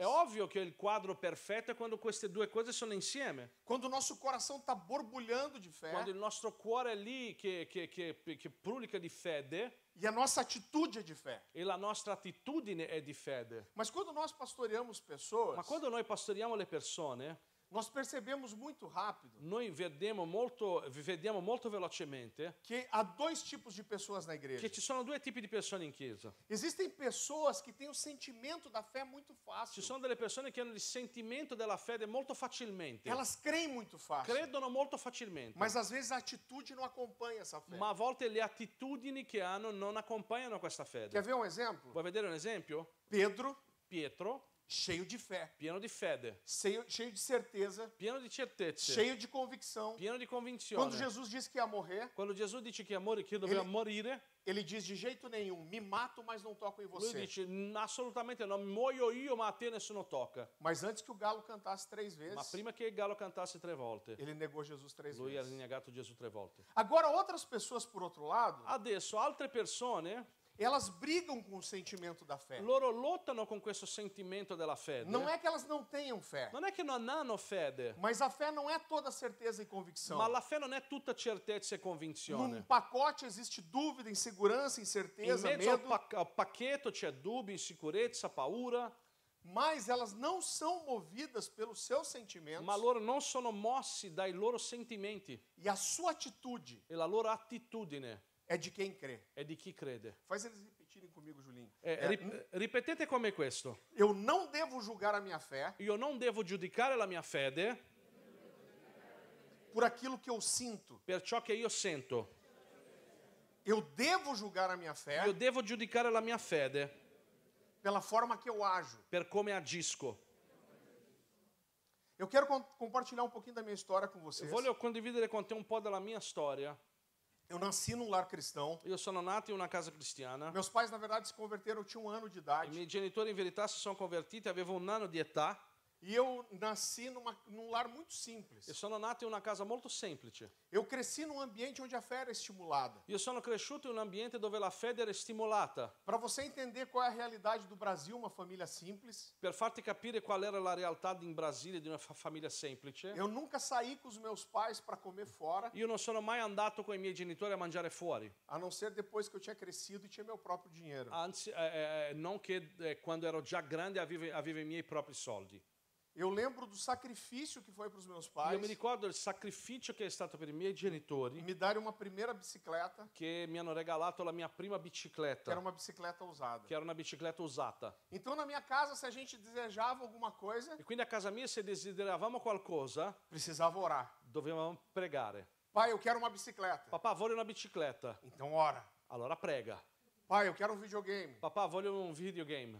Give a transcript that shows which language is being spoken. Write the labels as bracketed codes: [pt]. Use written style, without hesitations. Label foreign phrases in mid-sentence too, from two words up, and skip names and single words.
[it] È ovvio che il quadro perfetto è quando queste due cose sono insieme. [pt] Quando o nosso coração está borbulhando de fé [it] Quando il nostro cuore è lì che brulica di fede [pt] e a nossa atitude é de fé. [it] e la nostra attitudine è di fede. [pt] Mas quando nós pastoreamos pessoas, [it] Ma quando noi pastoriamo le persone, [pt] nós percebemos muito rápido [it] noi vediamo molto velocemente [pt] que há dois tipos de pessoas na igreja. [it] che ci sono due tipi di persone in chiesa. [pt] Existem pessoas que têm o sentimento da fé muito [it] Ci [pt] fácil. [it] sono delle persone che hanno il sentimento della fede molto facilmente, [pt] Elas creem muito fácil. [it] credono molto facilmente, [pt] Mas às vezes a atitude não acompanha essa fé. [it] ma a volte le attitudini che hanno non accompagnano questa [pt] Quer [it] fede. [pt] ver um exemplo? [it] Vuoi vedere un esempio? [pt] Pedro, [it] Pietro, [pt] cheio de fé, [it] pieno di fede, [pt] cheio de certeza, [it] pieno di certezze, [pt] cheio de convicção. [it] pieno di [pt] Quando [it] convinzione. [pt] Jesus disse que ia morrer, [it] Quando Gesù dice che doveva morire, [pt] ele diz de jeito nenhum, me mato, mas não toco em [it] lui [pt] você. [it] dice assolutamente no, muoio io ma a te nessuno tocca. [pt] Mas antes que o galo cantasse 3 [it] Ma [pt] vezes, [it] prima che il gallo cantasse 3 volte, [pt] ele negou Jesus 3 [it] lui ha [pt] vezes. [it] negato Gesù 3 volte. [pt] Agora, outras pessoas, por outro lado, [it] Adesso altre persone, [pt] elas brigam com o sentimento da fé. [it] loro lottano con questo sentimento della fede. [pt] Não é que elas não tenham fé, [it] Non è che non hanno fede, [pt] mas a fé não é toda certeza e convicção. [it] ma la fede non è tutta certezza e [pt] Num [it] convinzione. [pt] pacote existe dúvida, insegurança, [it] In [pt] incerteza, [it] mezzo al, [pt] medo, [it] al pacchetto c'è dubbi, insicurezza, paura, [pt] mas elas não são movidas pelos seus sentimentos [it] ma loro non sono mossi dai loro sentimenti [pt] e a sua atitude [it] e la loro attitudine [pt] é de quem crê. [it] è di chi crede. [pt] Faz eles repetirem comigo, Julinho. [it] Ripetete come questo. [pt] Eu não devo julgar a minha fé [it] Io non devo giudicare la mia fede [pt] por aquilo que eu sinto. [it] per ciò che io sento. [pt] Eu devo julgar a minha fé [it] Io devo giudicare la mia fede [pt] pela forma que eu ajo. [it] per come agisco. [pt] Eu quero compartilhar um pouquinho da minha história com vocês. [it] Voglio condividere con te un po' della mia storia. [pt] Eu nasci num lar cristão. [it] Io sono nato in una casa cristiana. [pt] Meus pais, na verdade, se converteram, eu tinha 1 ano de [it] I [pt] idade. [it] miei genitori in verità si sono convertiti, avevo 1 anno di età. [pt] E eu nasci num lar muito simples. [it] E sono nato in una casa molto semplice. [pt] Eu cresci num ambiente onde a fé era estimulada. [it] Io sono cresciuto in un ambiente dove la fede era stimolata. [pt] Para você entender qual é a realidade do Brasil, uma família simples, [it] Per farti capire qual era la realtà in Brasile di una famiglia semplice, [pt] eu nunca saí com os meus pais para comer fora, [it] io non sono mai andato con i miei genitori a mangiare fuori. [pt] a não ser depois que eu tinha crescido e tinha meu próprio dinheiro. [it] Anzi, non che quando ero già grande avevo i miei propri soldi. [pt] Eu lembro do sacrifício que foi para os meus [it] Io [pt] pais [it] mi ricordo il sacrificio che è stato per i miei genitori [pt] me darem uma primeira bicicleta, [it] che mi hanno regalato la mia prima [pt] que era [it] bicicletta, [pt] uma bicicleta usada. [it] che era una bicicletta usata. [pt] Então, na minha casa, se a gente desejava alguma coisa, [it] E quindi a casa mia se desideravamo qualcosa [pt] precisava orar. [it] dovevamo pregare. [pt] Pai, eu quero uma bicicleta. [it] Papà, voglio una bicicletta. [pt] Então ora. [it] Allora prega. [pt] Pai, eu quero um videogame. [it] Papà, voglio un videogame.